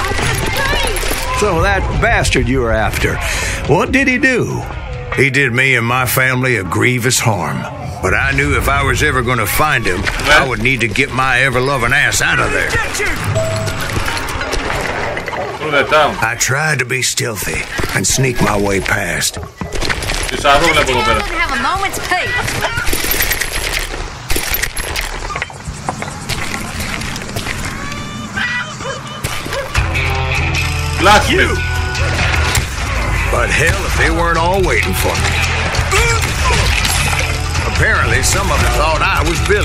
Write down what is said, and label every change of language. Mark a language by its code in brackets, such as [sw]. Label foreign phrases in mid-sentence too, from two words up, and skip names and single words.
[en] So that bastard you were after, what did he do? He did me and my family a grievous harm. But I knew if I was ever going to find him, I would need to get my ever-loving ass out of there. Through that town. I tried to be stealthy and sneak my way past. [el] Τι σαρό βλέπω εδώ πέρα. [en] Have a moment's peace. Blacksmith. But hell, if they weren't all waiting for me. Apparently, some of them thought I was Billy.